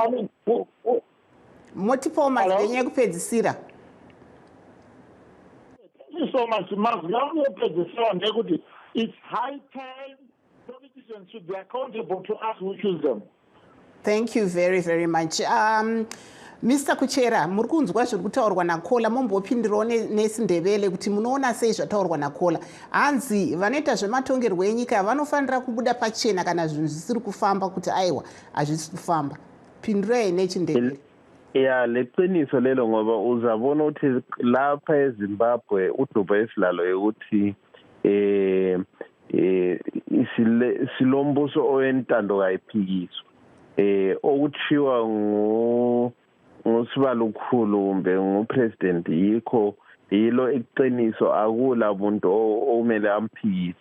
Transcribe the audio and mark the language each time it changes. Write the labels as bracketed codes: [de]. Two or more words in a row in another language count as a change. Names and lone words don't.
[sn] Multiple kupedzisira. [en] Thank you so much, Mark. It's high time politicians should be accountable to us who choose them. Thank you very, very much. Mr. [sn] Kuchera, muri kunzwa zviri kutaurwa naKola, mumbopindirawo nesindebele kuti munoona sei zvataurwa naKola. Hanzi vanoita zvematongerwo enyika vanofanira kubuda pachena kana zvinhu zvisiri kufamba kuti aiwa hazvisi kufamba. Pindirai nechindebele. Ya, [nd] leqiniso lelo ngoba uzabona ukuthi lapha eZimbabwe uDuba esilalo ukuthi silombuso owentando kayiphikiswa. Okutshiwa ngusibalo kukhulu kumbe ngupresident yikho yilo iqiniso akula muntu omele amphikise.